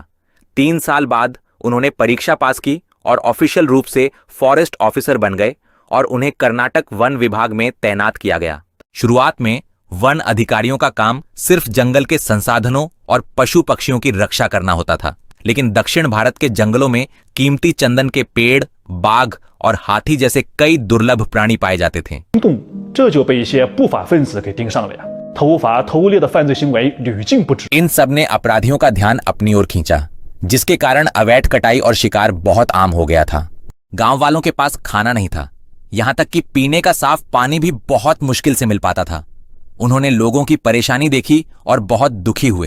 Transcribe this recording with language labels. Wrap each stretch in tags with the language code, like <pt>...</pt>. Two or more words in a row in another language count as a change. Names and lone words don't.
<hi>3 साल बाद उन्होंने परीक्षा पास की और ऑफिशियल रूप से</hi> <en>forest officer</en> <hi>बन गए और उन्हें कर्नाटक वन विभाग में तैनात किया गया। शुरुआत में वन अधिकारियों का काम सिर्फ जंगल के संसाधनों और पशु पक्षियों की रक्षा करना होता था, लेकिन दक्षिण भारत के जंगलों में कीमती चंदन के पेड़, बाघ और हाथी जैसे कई दुर्लभ प्राणी पाए जाते थे।</hi> <zh>这就被一些不法分子给盯上了呀！偷伐偷猎的犯罪行为屡禁不止。</zh> <hi>इन सब ने अपराधियों का ध्यान अपनी ओर खींचा, जिसके कारण अवैध कटाई और शिकार बहुत आम हो गया था। गांव वालों के पास खाना नहीं था, यहां तक कि पीने का साफ पानी भी बहुत मुश्किल से मिल पाता था। उन्होंने लोगों की परेशानी देखी और बहुत दुखी हुए।</hi>